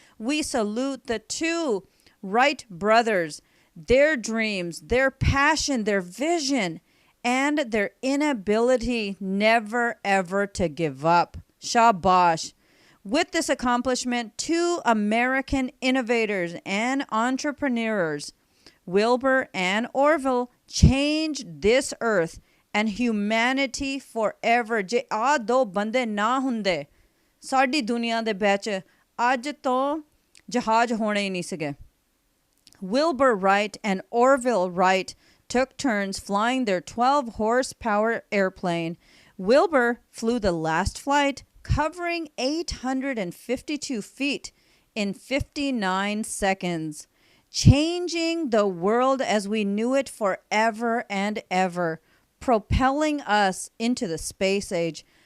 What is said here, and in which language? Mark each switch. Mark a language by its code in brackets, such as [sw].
[en] We salute the 2 Wright brothers, their dreams, their passion, their vision, and their inability never ever to give up. Shabash. With this accomplishment, 2 American innovators and entrepreneurs, Wilbur and Orville, changed this earth and humanity forever. [pa] ਜੇ ਆ 2 ਬੰਦੇ ਨਾ ਹੁੰਦੇ ਸਾਡੀ ਦੁਨੀਆ ਦੇ ਵਿੱਚ ਅੱਜ ਤੋਂ ਜਹਾਜ਼ ਹੋਣੇ ਹੀ ਨਹੀਂ ਸੀਗੇ. [en] Wilbur Wright and Orville Wright took turns flying their 12-horsepower airplane. Wilbur flew the last flight, covering 852 feet in 59 seconds, changing the world as we knew it forever and ever, propelling us into the space age.